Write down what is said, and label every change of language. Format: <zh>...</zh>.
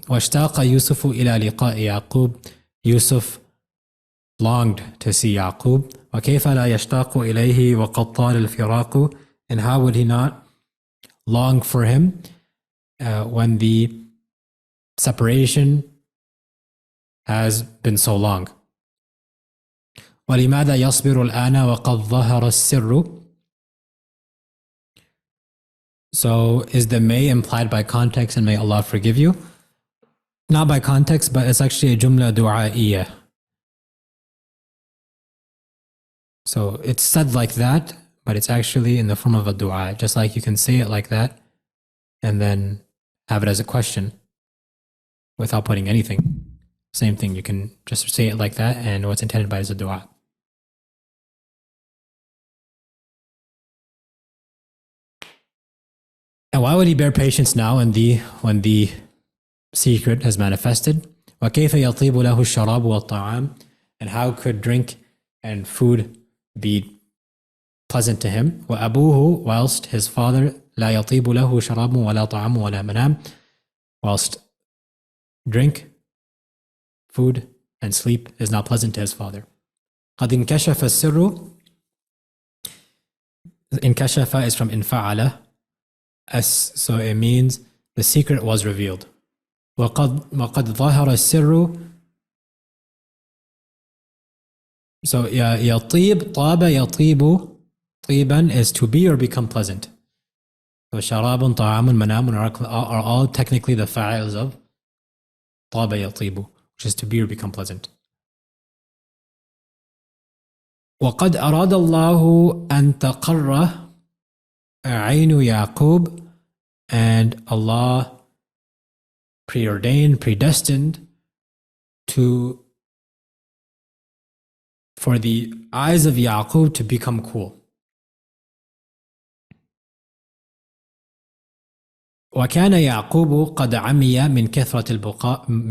<ar>واشتاق يوسف إلى لقاء يعقوب.</ar> <en>Yusuf longed to see Yaqub.</en> <ar>وكيف لا يشتاق إليه وقد طال الفراق.</ar> <en>And how would he not long for him when the separation has been so long.</en> <ar>ولماذا يصبر الآن وقد ظهر السر.</ar> <en>So is the may implied by context and may Allah forgive you? Not by context, but it's actually a jumla du'a'iyya. So it's said like that, but it's actually in the form of a dua. Just like you can say it like that and then have it as a question without putting anything. Same thing, you can just say it like that and what's intended by it is a dua. And why would he bear patience now when the secret has manifested?</en> <ar>وَكَيْفَ يَطِيبُ لَهُ الشَّرَابُ وَالطَّعَامُ.</ar> <en>And how could drink and food be pleasant to him?</en> <ar>وَأَبُوهُ,</ar> <en>whilst his father,</en> <ar>لَا يَطِيبُ لَهُ شَرَابٌ وَلَا طَعَامٌ وَلَا مَنَامٌ,</ar> <en>whilst drink, food, and sleep is not pleasant to his father.</en> <ar>قَدْ انكشف السر.</ar> <en>انكشف is from انفعل. So it means the secret was revealed.</en> <ar>وقد ظهر السر.</ar> <en>So يطيب, طاب يطيب, طيبا is to be or become pleasant. So شراب, طعام, منام are all technically the fa'ils of طاب يطيب, which is to be or become pleasant.</en> <ar>وقد أراد الله أن تقر عين يعقوب.</ar> <en>And Allah preordained, predestined for the eyes of Yaqub to become cool.</en> <ar>وكان يعقوب قد عمي من كثرة البكاء.</ar>